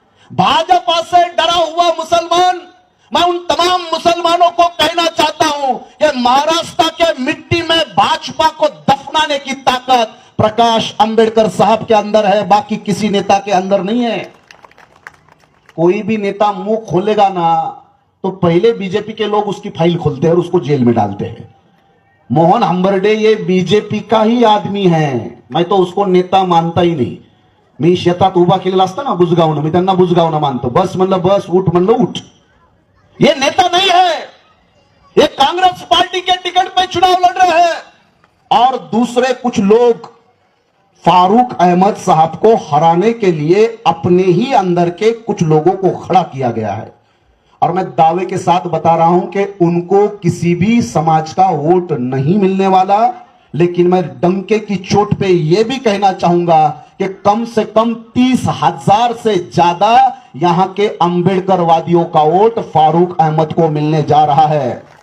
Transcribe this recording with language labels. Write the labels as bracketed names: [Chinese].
[Hindi] भाजपा से डरा हुआ मुसलमान, मैं उन तमाम मुसलमानों को कहना चाहता हूं कि महाराष्ट्र के मिट्टी में भाजपा को दफनाने की ताकत प्रकाश अंबेडकर साहब के अंदर है, बाकी किसी नेता के अंदर नहीं है। कोई भी नेता मुंह खोलेगा ना तो पहले बीजेपी के लोग उसकी फाइल खोलते हैं और उसको जेल में डालते हैं। मोहन हंबर्डे ये बीजेपी का ही आदमी है, मैं तो उसको नेता मानता ही नाही। [Marathi] मी शेतात उभा केलेला असता ना बुजगावनं, मी त्यांना बुजगावनं मानतो। बस म्हणलं बस, उठ म्हणलं उठ। [Hindi] ये नेता नहीं है, ये कांग्रेस पार्टी के टिकट पे चुनाव लड़ रहे हैं और दूसरे कुछ लोग फारूक अहमद साहब को हराने के लिए अपने ही अंदर के कुछ लोगों को खड़ा किया गया है। और मैं दावे के साथ बता रहा हूं कि उनको किसी भी समाज का वोट नहीं मिलने वाला, लेकिन मैं डंके की चोट पे यह भी कहना चाहूंगा कि कम से कम 30,000 से ज्यादा यहां के अंबेडकरवादियों का वोट फारूक अहमद को मिलने जा रहा है।